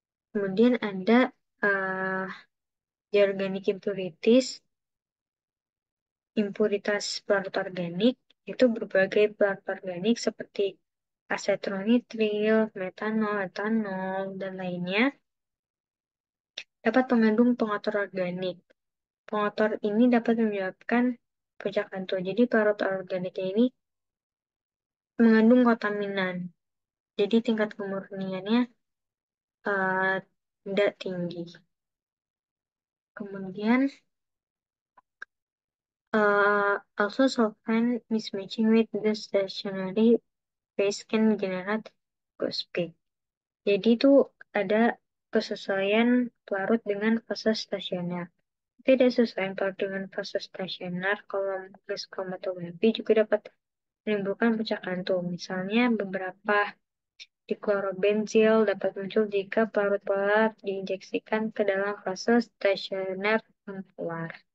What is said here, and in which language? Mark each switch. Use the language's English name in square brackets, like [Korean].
[Indonesian] Kemudian ada uh, organic impurities, impuritas pelarut organik, itu berbagai pelarut organik seperti asetronitril, metanol, etanol, dan lainnya dapat mengandung pengatur organik. Pengotor ini dapat menyebabkan puncak hantu. Jadi pelarut organik ini mengandung kontaminan. Jadi tingkat kemurniannya tidak tinggi. Kemudian [English] also solvent mismatching with the stationary phase can generate ghost peak. [Indonesian] Jadi itu ada kesesuaian pelarut dengan fase stasioner. Tidak sesuai pelarut dengan fase stasioner, kalau gas kromatografi juga dapat menimbulkan puncak hantu. Misalnya beberapa diklorobenzil dapat muncul jika pelarut-pelarut diinjeksikan ke dalam fase stasioner keluar.